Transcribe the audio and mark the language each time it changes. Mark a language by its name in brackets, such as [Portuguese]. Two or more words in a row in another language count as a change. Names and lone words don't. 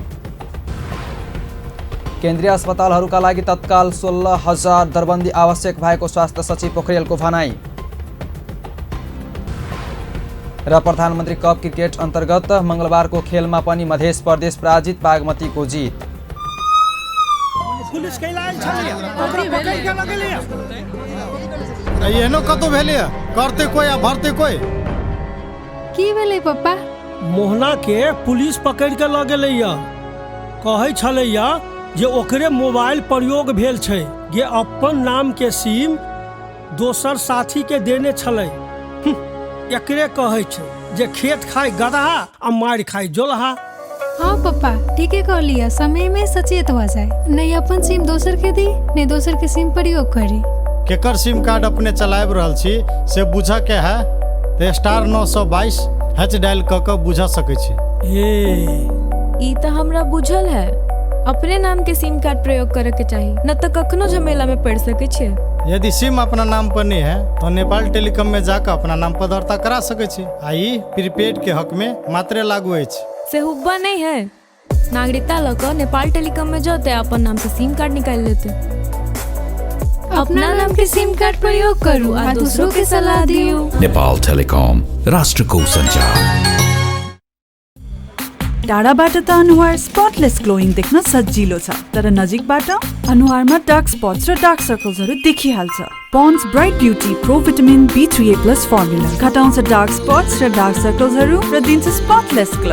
[Nepali] केन्द्रीय अस्पतालहरूका लागि तत्काल 16,000 दरबन्दी आवश्यक भएको स्वास्थ्य सचिव पोखरेलको भनाई। र प्रधानमन्त्री कप क्रिकेट अन्तर्गत मंगलबारको खेलमा पनि मध्य प्रदेश पराजित, बागमतीको जित। [Maithili] एहनो कतो भेलै करते कोई आ भरते कोई की भेलै पप्पा? मोहना के पुलिस पकड़ के ल गेलै य, कहै छलै य जे ओकरे मोबाइल प्रयोग भेल छै, जे अपन नाम के सिम दोसर साथी के देने छलै। एकरे कहै छै जे खेत खाय गदहा आ मार खाय जोलहा। हाँ पप्पा, ठीके कह लिया, समय में सचेत हो जाए, नहीं अपन सिम दोसर के दी, नहीं दोसर के सिम प्रयोग करी। केकर सिम कार्ड अपने चलाब रहल छी से बुझ के है तो *922 [English] hash dial [Maithili] क के बुझ सकै छी। ई त हमरा बुझल है, अपने नाम के सिम कार्ड प्रयोग करे के चाहिए, न तो कखनो झमेला में पड़ सके छे। यदि सिम अपना नाम पर नहीं है तो नेपाल टेलीकॉम में जाकर अपना नाम पर दर्ता करा सकै छी। आई प्रीपेड के हक में मात्रे लागू है। से हुब्बा नहीं है, नागरिकता लगा नेपाल टेलीकॉम में जाते अपन नाम से सिम कार्ड निकाल लेते। अपना नाम के सिम कार्ड प्रयोग करू और दूसरों के सलाह दियो। [Nepali] नेपाल टेलिकम, राष्ट्रको सञ्चार। टाढाबाट त अनुहार [English] spotless glowing [Nepali] देख्न सजिलो छ, तर नजिकबाट अनुहारमा [English] dark spots [Nepali] र [English] dark circlesहरू [Nepali] देखिहाल्छ। पन्ड्स ब्राइट ब्युटी [English] pro vitamin B3A+ formula [Nepali] घटाउँछ [English] dark spots [Nepali] र [English] dark circlesहरू [Nepali] र दिन्छ [English] spotless glow.